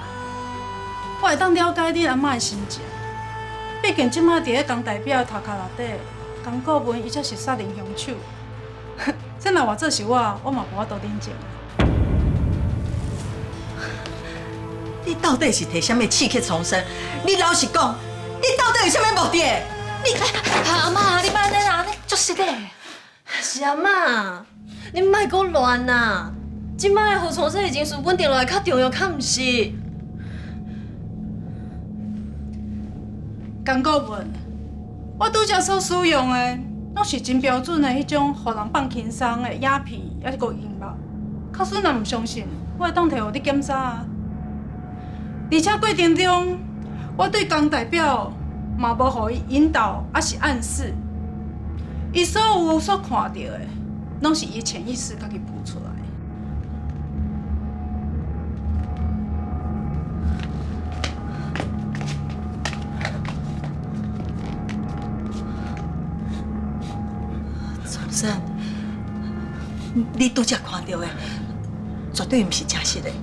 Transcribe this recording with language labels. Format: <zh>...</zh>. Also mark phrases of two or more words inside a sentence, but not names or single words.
<nan>我會當了解你阿嬤的心情，畢竟即馬佇咧江代表頭殼內底，江顧問伊才是殺人兇手。這若換做是我嘛無法度冷靜。你到底是摕什麼刺激重生？你老實講，你到底有什麼目的？你阿嬤，你莫安尼啦，安尼足失禮。是阿嬤，你莫閣亂啦！即馬的互重生的情緒穩定落來較重要，較毋是。江顧問，我拄則所使用的，攏是真標準的迄種，互人放輕鬆的鴉片，還是個音樂。假使若毋相信，我會當摕互你檢查啊。而且過程中，我對江代表嘛無互伊引導，還是暗示。伊所有所看到的，攏是伊潛意識家己浮出來。重生，你拄則看到的，絕對毋是真實的。</nan>